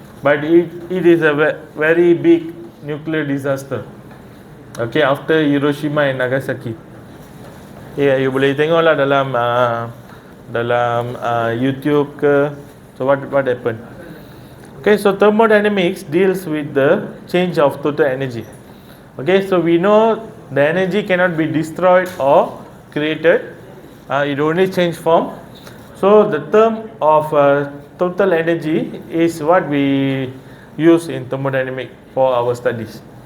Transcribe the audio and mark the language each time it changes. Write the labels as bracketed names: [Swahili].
[English] But it is a very big nuclear disaster. Okay, after Hiroshima and Nagasaki. [Malay] You boleh tengok lah dalam YouTube ke. [English] So what happened? Okay, so thermodynamics deals with the change of total energy. Okay, so we know the energy cannot be destroyed or created. It only change form. So the term of total energy is what we use in thermodynamics for our studies.